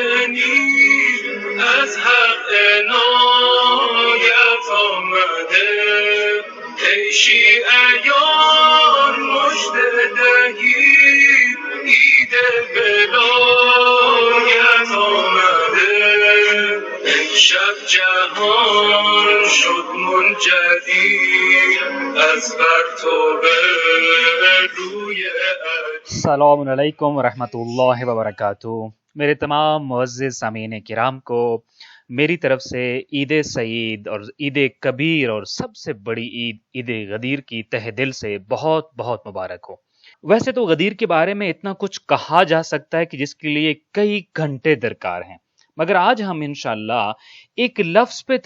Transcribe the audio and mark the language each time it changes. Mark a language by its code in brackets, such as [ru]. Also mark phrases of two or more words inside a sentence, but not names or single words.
[fa] شنید از حق عنایت آمده ای شیعیان مژده دهید عید ولایت آمده امشب جهان شد منجدیر از پرتو روی [ar] السلام علیکم ورحمۃ اللہ وبرکاتہ۔ [ur] میرے تمام معزز سامعین کرام کو میری طرف سے عید سعید اور عید کبیر اور سب سے بڑی عید غدیر کی تہ دل سے بہت بہت مبارک ہو۔ ویسے تو غدیر کے بارے میں اتنا کچھ کہا جا سکتا ہے کہ جس کے لیے کئی گھنٹے درکار ہیں، مگر آج ہم انشاءاللہ ایک لفظ پہ